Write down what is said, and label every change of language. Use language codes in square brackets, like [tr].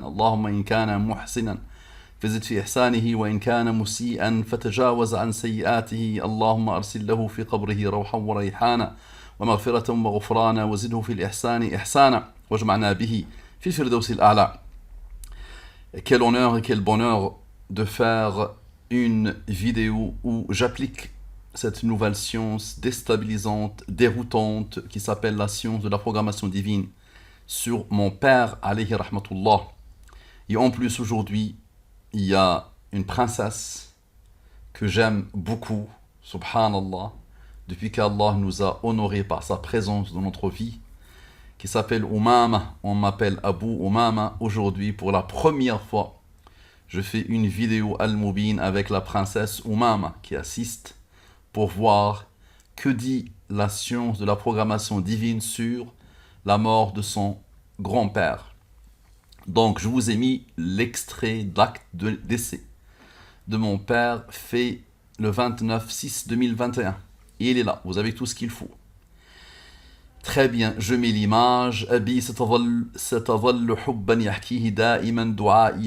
[ar] اللهم إن كان محسنا فزد في إحسانه، وإن كان مسيئا فتجاوز عن سيئاته. اللهم أرسل له في قبره روحا وريحانا ومغفرة وغفرانا، وزده في الإحسان إحسانا، واجمعنا به في الفردوس الأعلى. [fr] Quel honneur et quel bonheur de faire une vidéo où j'applique cette nouvelle science déstabilisante, déroutante, qui s'appelle la science de la programmation divine, sur mon père, [ar] alayhi rahmatullah. [fr] Et en plus, aujourd'hui, il y a une princesse que j'aime beaucoup, subhanallah, depuis qu'Allah nous a honorés par sa présence dans notre vie, qui s'appelle Umama. On m'appelle Abu Umama. Aujourd'hui, pour la première fois, je fais une vidéo Al-Mubin avec la princesse Umama qui assiste pour voir que dit la science de la programmation divine sur la mort de son grand-père. Donc, je vous ai mis l'extrait d'acte de décès de mon père fait le 29/6/2021. Il est là, vous avez tout ce qu'il faut. Très bien, je mets l'image. [ar] Abi ستظل حبا يحكيه دائما دعائي.